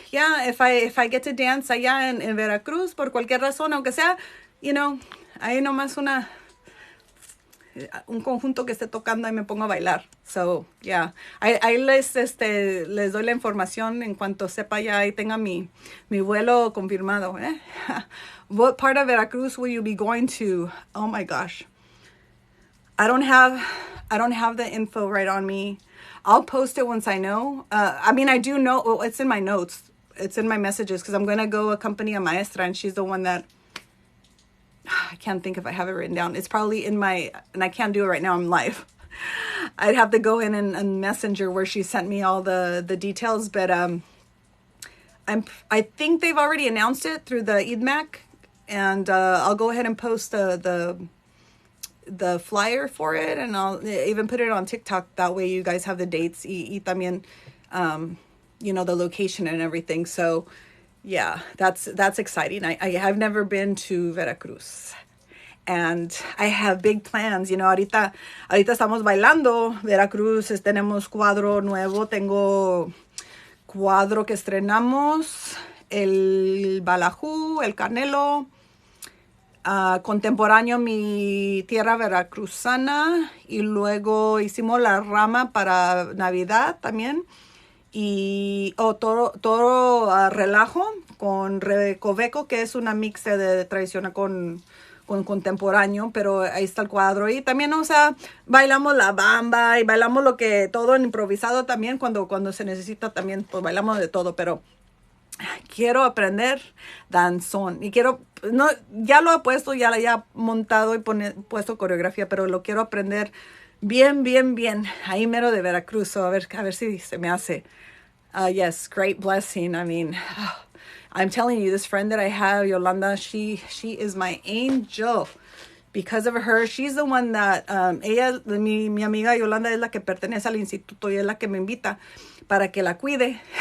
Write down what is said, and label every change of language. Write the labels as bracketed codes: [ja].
[en] Yeah, if I get to dance [es] allá en Veracruz por cualquier razón, aunque sea, [en] you know, [es] ahí nomás un conjunto que esté tocando y me pongo a bailar. [en] So, yeah. [es] Ahí les doy la información en cuanto sepa ya y tenga mi vuelo confirmado. [en] What part of Veracruz will you be going to? Oh my gosh. I don't have the info right on me. I'll post it once I know. I mean, I do know. Well, it's in my notes. It's in my messages because I'm going to go accompany a maestra and she's the one that I can't think if I have it written down. It's probably in my, and I can't do it right now. I'm live. I'd have to go in and Messenger where she sent me all the details. But I think they've already announced it through the IDMAC, and I'll go ahead and post the flyer for it, and I'll even put it on TikTok. That way, you guys have the dates [es] y también, [en] you know, the location and everything. So. Yeah, that's exciting. I've never been to Veracruz. And I have big plans. You know, [es] ahorita estamos bailando. Veracruz, tenemos cuadro nuevo. Tengo cuadro que estrenamos. El Balajú, el Canelo. Contemporáneo, mi tierra veracruzana. Y luego hicimos la rama para Navidad también. Y todo relajo con recoveco, que es una mixta de tradicional con contemporáneo, pero ahí está el cuadro. Y también, o sea, bailamos la bamba y bailamos todo en improvisado también cuando se necesita también, pues bailamos de todo, pero quiero aprender danzón y ya lo he puesto, ya lo he montado y puesto coreografía, pero lo quiero aprender bien, ahí mero de Veracruz. So a ver si se me hace. [en] Yes, great blessing. I mean, I'm telling you, this friend that I have, Yolanda, she is my angel. Because of her, she's the one that, [es] mi amiga Yolanda es la que pertenece al instituto y es la que me invita para que la cuide.